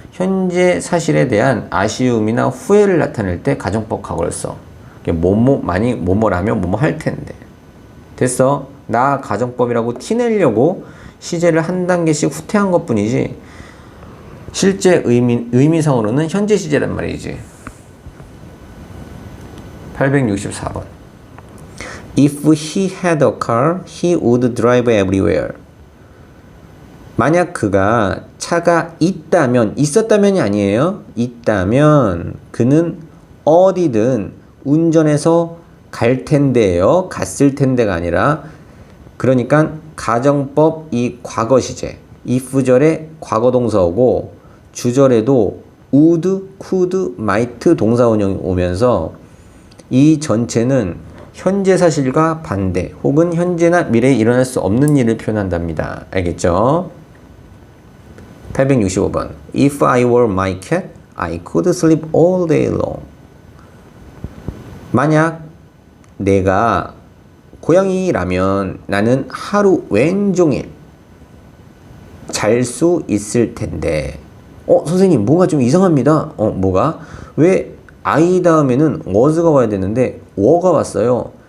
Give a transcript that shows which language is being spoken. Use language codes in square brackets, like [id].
[ko] 현재 사실에 대한 아쉬움이나 후회를 나타낼 때 가정법 과거를 써. 만약 뭐뭐라면 뭐뭐 할 텐데. 됐어? 나 가정법이라고 티내려고 시제를 한 단계씩 후퇴한 것 뿐이지 실제 의미상으로는 현재 시제란 말이지. 864번. [en] If he had a car, he would drive everywhere. [ko] 만약 그가 차가 있었다면이 아니에요. 있다면 그는 어디든 운전해서 갈 텐데요. 갔을 텐데가 아니라 그러니까 가정법 이 과거 시제 if절에 과거 동사오고 주절에도 would, could, might 동사 원형이 오면서 이 전체는 현재 사실과 반대 혹은 현재나 미래에 일어날 수 없는 일을 표현한답니다. 알겠죠? 865번. [en] If I were my cat, I could sleep all day long. [ko] 만약 내가 고양이라면 나는 하루 왼종일 잘 수 있을 텐데. 선생님 뭔가 좀 이상합니다. 뭐가? 왜 I 다음에는 was가 와야 되는데 were가 왔어요.